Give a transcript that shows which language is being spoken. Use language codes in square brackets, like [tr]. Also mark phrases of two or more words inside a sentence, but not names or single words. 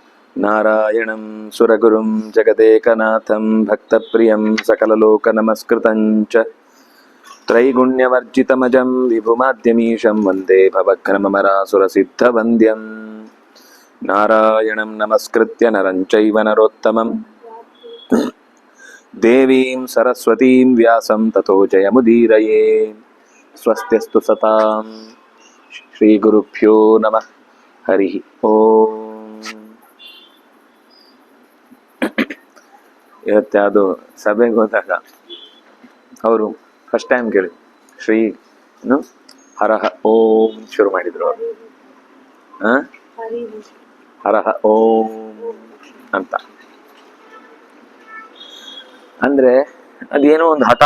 [sa] ನಾರಾಯಣಂ ಸುರಗುರುಂ ಜಗದೇಕನಾಥಂ ಭಕ್ತಪ್ರಿಯಂ ಸಕಲಲೋಕನಮಸ್ಕೃತಂ ಚ ತ್ರೈಗುಣ್ಯವರ್ಜಿತಮಜಂ ವಿಭುಮಾದ್ಯಮೀಶಂ ವಂದೇ ಭವಘ್ನಮರಾಸುರಸಿದ್ಧವಂದ್ಯಂ ನಾರಾಯಣಂ ನಮಸ್ಕೃತ್ಯ ನರಂ ಚೈವ ನರೋತ್ತಮಂ ದೇವೀಂ ಸರಸ್ವತೀಂ ವ್ಯಾಸಂ ತಥೋ ಜಯಮುದೀರಯೇ. ಸ್ವಸ್ತ್ಯಸ್ತು ಸತಾಂ. ಶ್ರೀ ಗುರುಭ್ಯೋ ನಮಃ. ಹರಿ ಓಂ. [kn] ಇವತ್ತು ಸಭೆಗೆ ಹೋದಾಗ ಅವರು [en] first time [kn] ಕೇಳಿ ಶ್ರೀ ಹರಹ ಓಂ ಶುರು ಮಾಡಿದ್ರು ಅವರು. ಹರಹ ಓಂ ಅಂತ ಅಂದ್ರೆ ಅದೇನೋ ಒಂದು ಹಠ.